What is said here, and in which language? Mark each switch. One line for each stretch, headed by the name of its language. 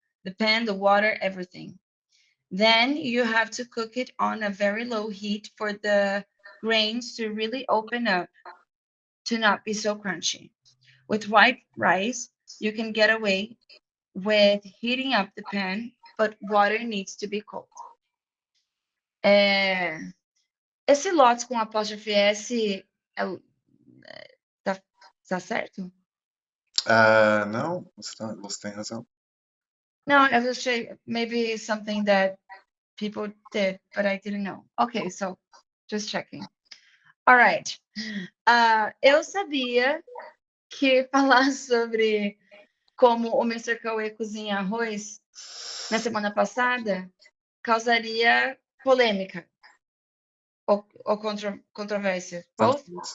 English: The pan, the water, everything. Then you have to cook it on a very low heat for the grains to really open up, to not be so crunchy. With white rice, you can get away with heating up the pan, but water needs to be cold.
Portuguese: Esse lotes com apóstrofe S tá certo? No, você tem razão.
English: No, I was sure maybe something that people did, but I didn't know. Okay, so just checking. All right.
Portuguese: Eu sabia que falar sobre como o Mr. Cauê cozinha arroz na semana passada causaria polêmica ou controvérsia.
English: Both?